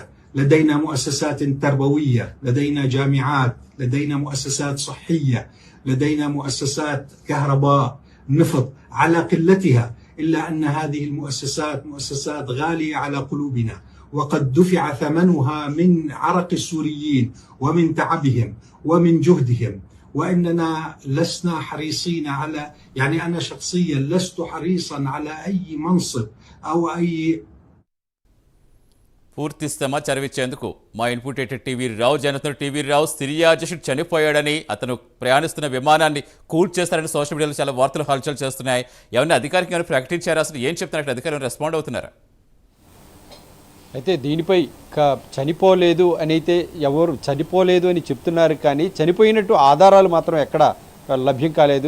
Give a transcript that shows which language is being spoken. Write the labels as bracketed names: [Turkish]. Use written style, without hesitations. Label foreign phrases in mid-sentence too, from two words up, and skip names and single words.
[Arabic] لدينا مؤسسات تربوية، لدينا جامعات، لدينا مؤسسات صحية، لدينا مؤسسات كهرباء، نفط على قلتها، إلا أن هذه المؤسسات مؤسسات غالية على قلوبنا، وقد دفع ثمنها من عرق السوريين ومن تعبهم ومن جهدهم، وإننا لسنا حريصين على، يعني أنا شخصيا لست حريصا على أي منصب أو أي. [Telugu] పూర్తి సమాచారం ఇచ్చేందుకు మా ఇన్పుట్ ఎడిటర్ టీవీ రావు జనతను. టీవీ రావు, సిరియా అధ్యక్షుడు చనిపోయాడని, అతను ప్రయాణిస్తున్న విమానాన్ని కూల్ చేస్తారని [English] social media [Telugu] చాలా వార్తలు హల్చల్ చేస్తున్నాయి. ఎవరిని అధికారికంగా ప్రకటించారు? అసలు ఏం చెప్తున్నారు? అధికారులు రెస్పాండ్ అవుతున్నారా? అయితే దీనిపై చనిపోలేదు అని అయితే ఎవరు చనిపోలేదు అని చెప్తున్నారు, కానీ చనిపోయినట్టు ఆధారాలు మాత్రం ఎక్కడ లభ్యం కాలేదు.